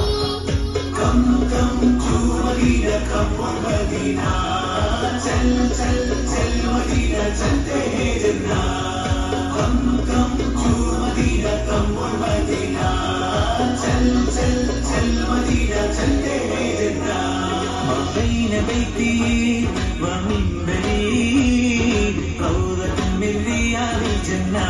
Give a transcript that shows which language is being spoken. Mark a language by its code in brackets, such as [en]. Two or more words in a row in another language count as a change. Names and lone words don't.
[en] Come to Medina, come on Medina. [hi] चल Medina, चलते हैं जन्नत. [en] Come to Medina, come on Medina. [hi] चल Medina, चलते हैं जन्नत. [ar] ما بين بيتي ومنبري روضة من رياض الجنة.